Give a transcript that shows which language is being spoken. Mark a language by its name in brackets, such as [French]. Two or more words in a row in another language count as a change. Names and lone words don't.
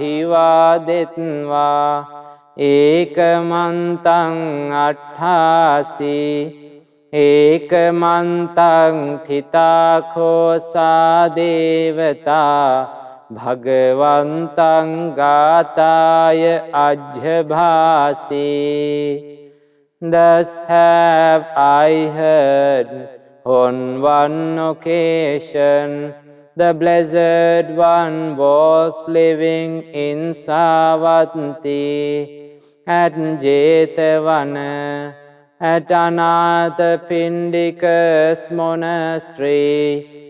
[Pali] abhivādetva ekamantaṃ atthāsi ekamantaṃ thitā khosa devata bhagavantaṃ gātāya ajjhabhāsi. [English] Thus have I heard on one occasion the Blessed One was living in Savatthi at Jetavana at Anathapindika's monastery.